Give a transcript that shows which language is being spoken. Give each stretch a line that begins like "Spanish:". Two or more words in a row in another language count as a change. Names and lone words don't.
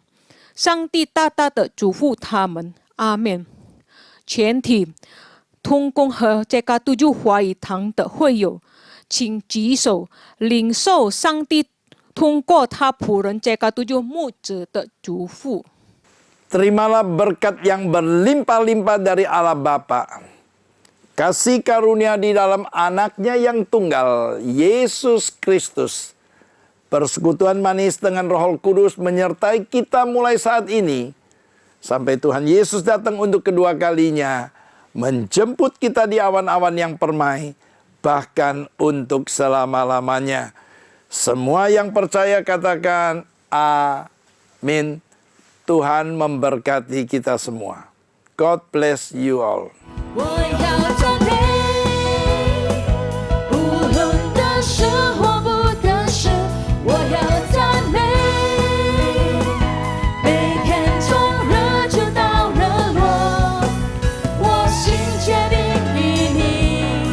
Chinese: 上帝大大的祝福他们，阿们。全体同工和这个督助华语堂的会友，请举手领受上帝通过他仆人这个督助牧者的祝福。
Indonesian: Terimalah berkat yang berlimpah-limpah dari Allah Bapa. Kasih karunia di dalam anaknya yang tunggal, Yesus Kristus. Persekutuan manis dengan Roh Kudus menyertai kita mulai saat ini. Sampai Tuhan Yesus datang untuk kedua kalinya. Menjemput kita di awan-awan yang permai. Bahkan untuk selama-lamanya. Semua yang percaya katakan amin. Tuhan memberkati kita semua.
English: God bless you all.
Chinese: 我要赞美，无论得胜或不得胜，我要赞美。每天从日出到日落，我心坚定于你。